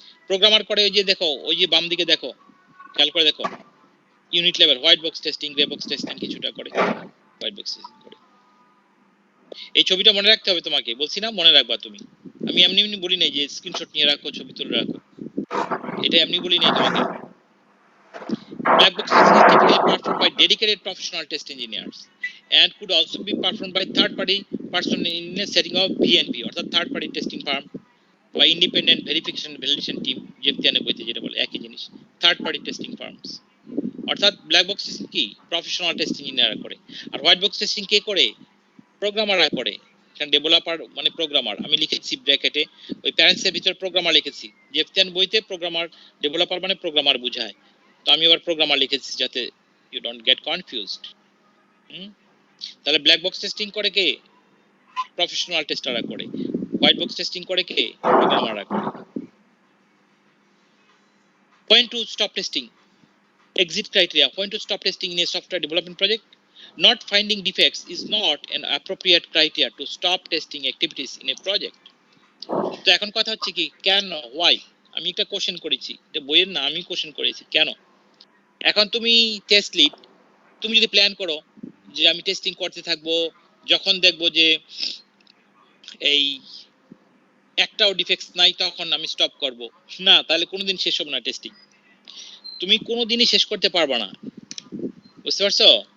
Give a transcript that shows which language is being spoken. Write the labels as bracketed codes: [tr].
[bn] Programmer করে ওই যে দেখো, ওই যে বাম দিকে দেখো, খেয়াল করে দেখো, unit level white box testing, grey box testing কিছুটা করে, হোয়াইট বক্স টেস্টিং করে। এই ছবিটা মনে রাখতে হবে তোমাকে, বলছি না মনে রাখবা তুমি। আমি এমনি এমনি বলি নাই যে স্ক্রিনশট নিয়ে রাখো, ছবি তুলে রাখো, এটা এমনি বলি নাই তোমাকে। [en] Black box testing is typically performed by dedicated professional test engineers and could also be performed by third-party person in a setting of VNP অর্থাৎ third party testing firm বা independent verification validation team, [bn] জেফতিয়ানে বইতে যেটা বলে একই জিনিস, [en] Third party testing firms. [bn] অর্থাৎ black box testing কি professional testing ইঞ্জিনিয়াররা করে, আর হোয়াইট বক্স টেস্টিং কে করে? প্রোগ্রামাররা করে। এখানে ডেভেলপার মানে প্রোগ্রামার, আমি লিখেছি ব্র্যাকেটে, ওই প্যারেন্টসের ভিতরে প্রোগ্রামার লিখেছি, জেফতিয়ান বইতে প্রোগ্রামার, ডেভেলপার মানে প্রোগ্রামার বোঝায়, তো আমি আবার প্রোগ্রামার লিখেছি যাতে [en] You don't get confused. [bn] তাহলে ব্ল্যাক বক্স টেস্টিং করে কে? প্রফেশনাল টেস্টাররা করে। হোয়াইট বক্স টেস্টিং করে কে? প্রোগ্রামাররা করে। [en] When to stop testing? Exit criteria. When to stop testing in a software development project? Not finding defects is not an appropriate criteria to stop testing activities in a project. [bn] তো এখন কথা হচ্ছে কি, কেন, Y? আমি একটা question করেছি, এটা বইয়ের না, আমি কোশ্চেন করেছি কেন। এখন তুমি টেস্ট লিড, তুমি যদি প্ল্যান করো যে আমি টেস্টিং করতে থাকবো, যখন দেখবো যে এই একটাও ডিফেক্টস নাই তখন আমি স্টপ করব, না, তাহলে কোনোদিন শেষ হবে না টেস্টিং, তুমি কোনোদিনই শেষ করতে পারবে না। বুঝতে পারছো?